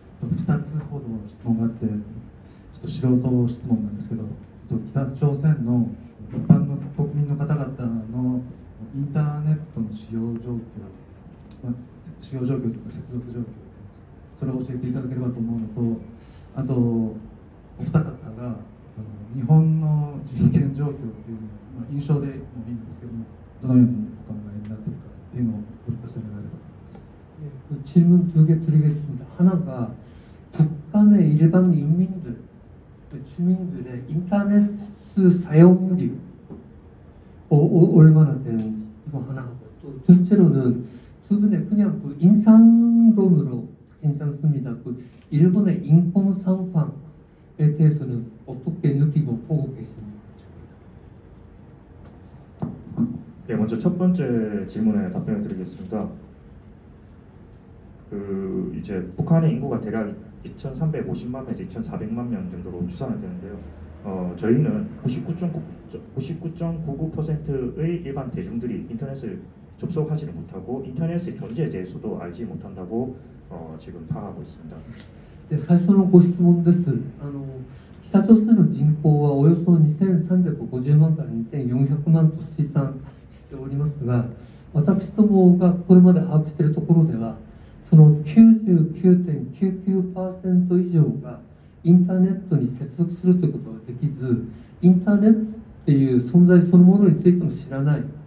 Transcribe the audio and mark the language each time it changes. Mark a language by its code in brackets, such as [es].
[ja] 2つほど質問があって、ちょっと素人質問なんですけど、北朝鮮の一般の国民の方々のインターネットの使用状況、使用状況というか接続状況、それを教えていただければと思うのと、あとお二方が日本の人権状況というのを、印象でもいいんですけども、どのようにお考えになっているかというのをお聞かせ願えればと思います。 [ko] 질문 2개 드리겠습니다. 하나가 북한의 일반 인민들, 주민들의 인터넷 사용률이 얼마나 되는지 이거 하나 하고 또 둘째로는 두 분의 그냥 그 인상론으로 괜찮습니다. 그 일본의 인권 상황에 대해서는 어떻게 느끼고 보고 계십니까? 네, 먼저 첫 번째 질문에 답변을 드리겠습니다. 그 이제 북한의 인구가 대략 2,350만에서 2,400만 명 정도로 추산이 되는데요. 저희는 99.99%의 일반 대중들이 인터넷을 접속하지를 못하고 인터넷의 존재에 대해서도 알지 못한다고 지금 파악하고 있습니다. [ja] で最初のご質問です。北朝鮮の人口はおよそ2350万から2400万と推算しておりますが、私どもがこれまで把握しているところでは、その 99.99% 以上がインターネットに接続するということができず、インターネットっていう存在そのものについても知らない。